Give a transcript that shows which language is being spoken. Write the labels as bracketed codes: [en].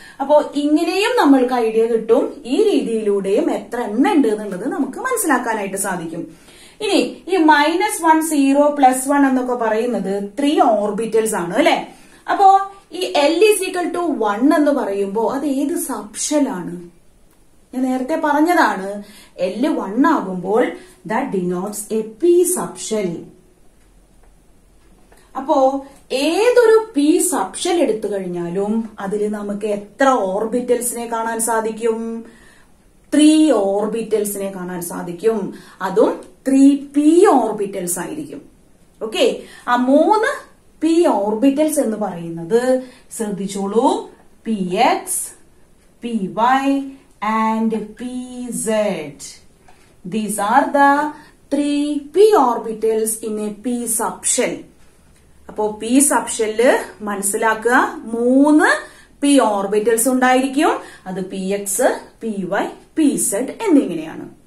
[ml] അപ്പോ ഇങ്ങനെയും നമ്മൾക്ക് ഐഡിയ കിട്ടും. ഈ രീതിയിലൂടെയും എത്ര എണ്ണം ഉണ്ട് എന്നുള്ളത് നമുക്ക് മനസ്സിലാക്കാനായിട്ട് സാധിക്കും. ഇനി ഈ -1 0 +1 എന്നൊക്കെ പറയുന്നത് 3 ഓർബിറ്റൽസ് ആണ് അല്ലെ? അപ്പോ ഈ L = 1 എന്ന് പറയുമ്പോ അത് ഏത് സബ്ഷെല്ലാണ്? ഞാൻ നേരത്തെ പറഞ്ഞതാണ് L 1 ആകുമ്പോൾ [en] that denotes a p subshell. [ml] അപ്പോ ഏതൊരു p സബ്ഷെൽ എടുത്തു കഴിഞ്ഞാലും അതിൽ നമുക്ക് എത്ര ഓർബിറ്റൽസിനെ കാണാൻ സാധിക്കും? 3 ഓർബിറ്റൽസിനെ കാണാൻ സാധിക്കും. അതും 3p ഓർബിറ്റൽസ് ആയിരിക്കും. ഓക്കെ, ആ 3 p ഓർബിറ്റൽസ് എന്ന് പറയുന്നത് ശ്രദ്ധിച്ചോളൂ, px, py and pz. [en] These are the 3 p orbitals in a p subshell. [ml] അപ്പോ p സബ്ഷെല്ല് മനസ്സിലാക്കുക 3 p ഓർബിറ്റൽസ് ഉണ്ടായിരിക്കും. അത് px, py, pz എന്നിങ്ങനെയാണ്.